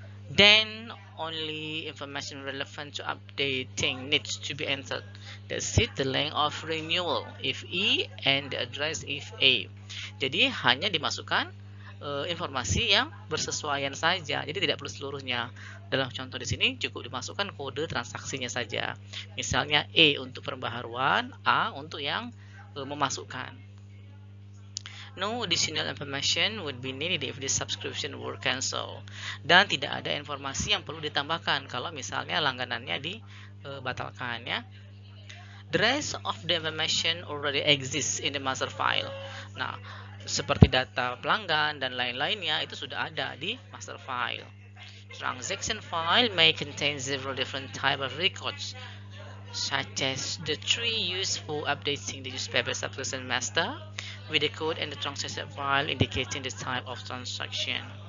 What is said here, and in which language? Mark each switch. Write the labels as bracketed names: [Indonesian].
[English] Then only information relevant to updating needs to be entered. That's it, the length of renewal if E and the address if A. [Indonesian] Jadi hanya dimasukkan informasi yang bersesuaian saja. Jadi tidak perlu seluruhnya. Dalam contoh di sini cukup dimasukkan kode transaksinya saja. Misalnya E untuk pembaharuan, A untuk yang memasukkan. [English] No additional information would be needed if the subscription were cancelled. [Indonesian] Dan tidak ada informasi yang perlu ditambahkan kalau misalnya langganannya dibatalkan ya. [English] The rest of the information already exists in the master file. [Indonesian] Nah, seperti data pelanggan dan lain-lainnya itu sudah ada di master file. [English] Transaction file may contain several different type of records, such as the tree used for updating the newspaper subscription master, with the code and the transaction file indicating the type of transaction.